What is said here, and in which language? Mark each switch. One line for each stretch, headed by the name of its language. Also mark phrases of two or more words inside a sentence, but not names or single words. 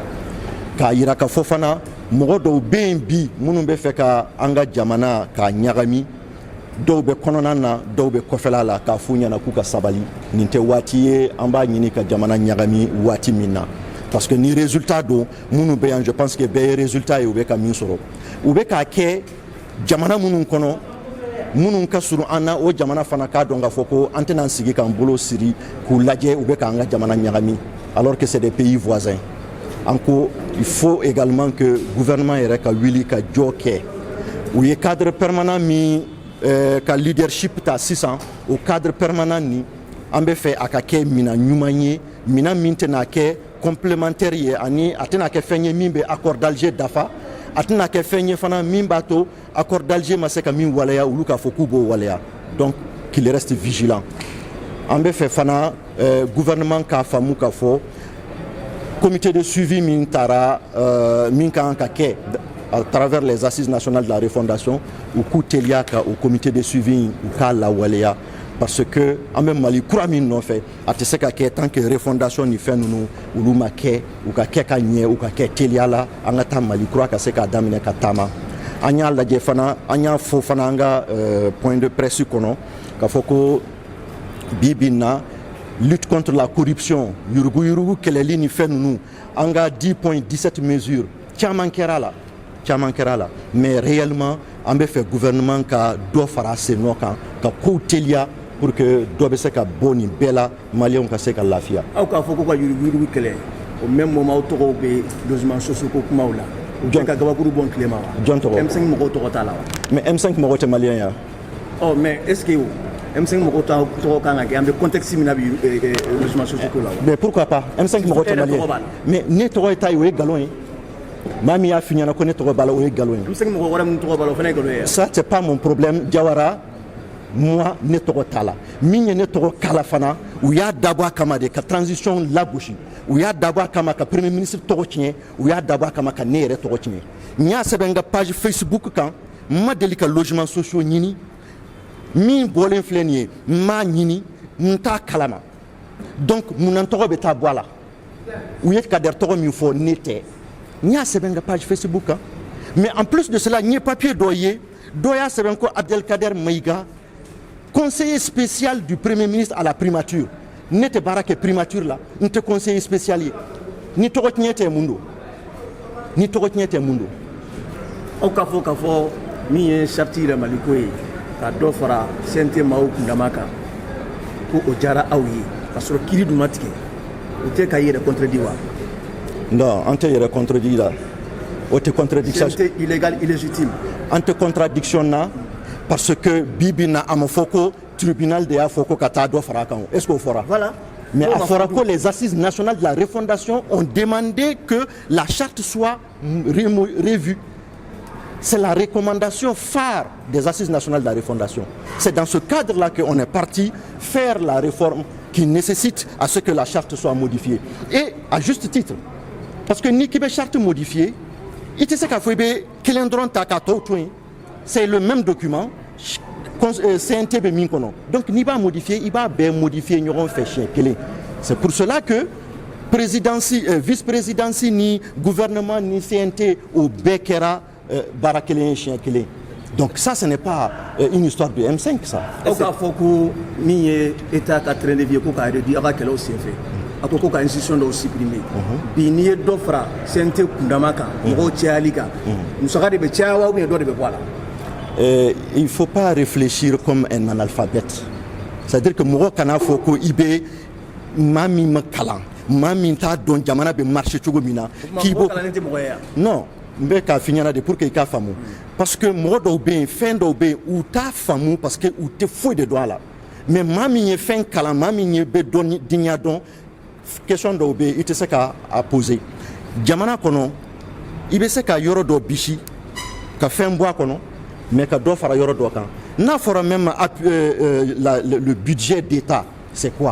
Bambara: K'a yira k'a fɔ fana mɔgɔ dɔw bɛ yen bi minnu bɛ fɛ ka an ka jamana k'a ɲagami, dɔw bɛ kɔnɔna na, dɔw bɛ kɔfɛla la, k'a f'u ɲɛna k'u ka sabali. Nin tɛ waati ye an b'a ɲini ka jamana ɲagami waati min na.
French: Parce que
Bambara: ni résultat don minnu bɛ yan,
French: je pense que
Bambara: bɛɛ ye résultat ye, u bɛ ka min sɔrɔ. U bɛ k'a kɛ jamana minnu kɔnɔ, minnu ka surun an na, o jamana fana k'a dɔn k'a fɔ ko an tɛna sigi k'an bolo siri k'u lajɛ u bɛ k'an ka jamana ɲagami,
French: alors que c'est des pays voisins. Encore, il faut également que le gouvernement
Bambara: yɛrɛ ka wuli ka jɔ kɛ. U ye
French: cadre permanent
Bambara: min ka leadership ta sisan, o
French: cadre permanent
Bambara: ni an bɛ fɛ a ka kɛ minɛn ɲuman ye, minɛn min tɛna kɛ complémentaire ye, ani a tɛna kɛ fɛn ye min bɛ
French: accord d'Alger
Bambara: dafa, a tɛna kɛ fɛn ye fana min b'a to
French: accord d'Alger
Bambara: ma se ka min waleya olu k'a fɔ k'u b'o waleya.
French: Donc qu'il reste vigilant.
Bambara: An bɛ fɛ fana gouvernement k'a faamu k'a fɔ
French: comité de suivi
Bambara: min taara min kan ka kɛ
French: à travers les assises nationales de la refondation,
Bambara: u k'u teliya ka o
French: comité de suivi
Bambara: u k'a lawaleya,
French: parce que
Bambara: an bɛ Mali kura min nɔfɛ a tɛ se ka kɛ
French: tant que refondation
Bambara: ni fɛn ninnu olu ma kɛ, u ka kɛ ka ɲɛ, u ka kɛ teliya la, an ka taa Mali kura ka se k'a daminɛ ka taama. An y'a lajɛ fana, an y'a fɔ fana an ka
French: point de presse
Bambara: kɔnɔ k'a fɔ ko bi bi in na
French: lutte contre la corruption,
Bambara: yurugu kɛlɛli ni fɛn ninnu, an ka 10.17 mesures caman kɛra la,
French: mais réellement
Bambara: an bɛ fɛ gouvernement ka dɔ fara a sen nɔ kan ka kow teliya
French: pour que
Bambara: dɔ bɛ se ka bɔ nin bɛɛ la, maliyɛnw ka se ka lafiya. Aw k'a fɔ ko ka yurugu kɛlɛ,
French: au même moment
Bambara: aw tɔgɔw bɛ
French: logement sociaux
Bambara: ko kumaw la, u bɛ ka gabakuru bɔ tilema wa? Jɔn tɔgɔ? M5 mɔgɔw tɔgɔ t'a la wa? Mais M5 mɔgɔ tɛ maliyɛn ya?
French: Oh, mais est-ce que
Bambara: M5 mɔgɔw tɔgɔ kan ka kɛ an bɛ contexte min na bi
French: logement sociaux
Bambara: ko la wa?
French: Mais pourquoi pas?
Bambara: M5 mɔgɔ tɛ maliyɛn. Mais ne tɔgɔ ye ta ye, o ye nkalon ye. Maa min y'a f'i ɲɛna ko ne tɔgɔ b'a la, o ye nkalon ye. M5 mɔgɔ wɛrɛ minnu tɔgɔ b'a la o fana ye nkalon ye.
French: Ça c'est pas mon problème.
Bambara: Diawara, moi ne tɔgɔ t'a la. Min ye ne tɔgɔ kala fana, u y'a dabɔ a kama de ka transition lagosi. U y'a dabɔ a kama ka premier ministre tɔgɔ tiɲɛ, u y'a dabɔ a kama ka ne yɛrɛ tɔgɔ tiɲɛ. N y'a sɛbɛn n ka
French: page Facebook
Bambara: kan, n ma deli ka logement sociaux ɲini. Min bɔlen filɛ nin ye, n m'a ɲini, n t'a kalama. Donc mun tɔgɔ bɛ taa bɔ a la. U ye Kader tɔgɔ min fɔ ne tɛ. N y'a sɛbɛn n ka
French: page Facebook
Bambara: kan.
French: Mais en plus de cela,
Bambara: n ye papier dɔ ye, dɔ y'a sɛbɛn ko Abdelkader Maïga,
French: conseiller spécial du premier ministre à la primature.
Bambara: Ne tɛ baara kɛ primature la, n tɛ conseiller spécial ye. Ni tɔgɔ tiɲɛ tɛ mun don? Ni tɔgɔ tiɲɛ tɛ mun don? Aw k'a fɔ min ye charte yɛlɛmali ko ye, ka dɔ fara CNT maaw kundama kan, ko o diyara aw ye, ka sɔrɔ kiiri dun ma tigɛ, o tɛ ka yɛrɛ contredit wa? Non, an tɛ yɛrɛ contredit la. O tɛ contradiction.
French: CNT illégal, illégitime.
Bambara: An tɛ contradiction na,
French: parce que
Bambara: bi bi in na a ma fɔ ko tribunal de y'a fɔ ko ka taa dɔ fara a kan.
French: Est-ce que
Bambara: o fɔra?
French: Voilà. Mais
Bambara: a fɔra
French: que les assises nationales de la refondation ont demandé que la charte soit revue. C'est la recommandation phare des assises nationales de la refondation. C'est dans ce cadre-là qu'on est parti faire la réforme qui nécessite à ce que la charte soit modifiée. Et à juste titre, parce que ni qui be charte modifiée, c'est le même document,
Bambara: CNT be min kono.
French: Donc ni ba modifier, il va modifier ñoron fait chien kele. C'est pour cela que vice-présidence ni gouvernement ni CNT au Bekera barakele chien kele. Donc ça, ce n'est pas une histoire de M5, ça. Au cas où il y a un état qui a traîné, il y a un état qui a traîné,
Bambara: a ko ka institution dɔw supprimer bi n'i ye dɔ fara CNT kundama kan mɔgɔw cayali kan musaka de bɛ caya wa
French: ou bien
Bambara: dɔ de bɛ bɔ a la.
French: Il ne faut pas réfléchir comme un analphabète. C'est-à-dire que
Bambara: mɔgɔ kana fɔ ko i bɛ maa min ma kalan maa min t'a dɔn jamana bɛ marché cogo min na k'i b'o non n bɛ k'a f'i ɲɛna de
French: pour que
Bambara: i k'a faamu parce que mɔgɔ dɔw bɛ yen fɛn dɔw bɛ yen u t'a faamu parce que u tɛ foyi de dɔn a la mais maa min ye fɛn kalan maa min ye bɛ dɔn diɲɛ dɔn question dɔw bɛ yen i tɛ se k'a poser jamana kɔnɔ i bɛ se ka yɔrɔ dɔ bisi ka fɛn bɔ a kɔnɔ mais ka dɔ fara yɔrɔ dɔ kan n'a fɔra
French: même le budget d'État c'est quoi?